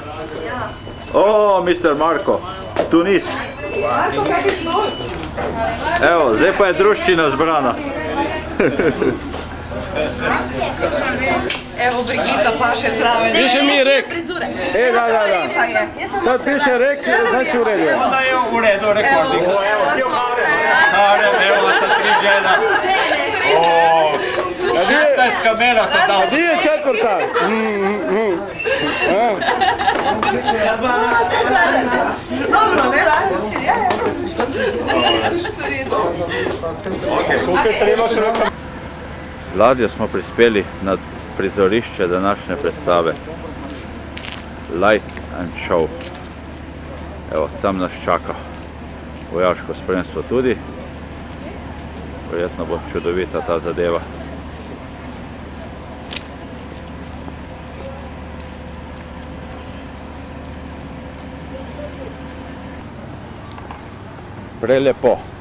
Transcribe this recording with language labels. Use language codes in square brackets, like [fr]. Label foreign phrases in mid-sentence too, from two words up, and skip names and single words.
[sl] O, Mr. Marko, Tunis. Evo, zdaj pa je druščina zbrana. Evo, Brigita pa še zraven. Piše mi rek. Da. Pa je. [hr] Sad piše rek, znači u redu. Onda je u redu rekording. Evo sa 3 žena. 16 kamela sam dao. Gdje je četvrta? Dobro, ne? Koliko je treba še rekao? [sl] Z ladjo smo prispeli na prizorišče današnje predstave. [en] Light and Show. [sl] Evo, tam nas čaka vojaško spremstvo tudi. Verjetno bo čudovita ta zadeva. Prelepo.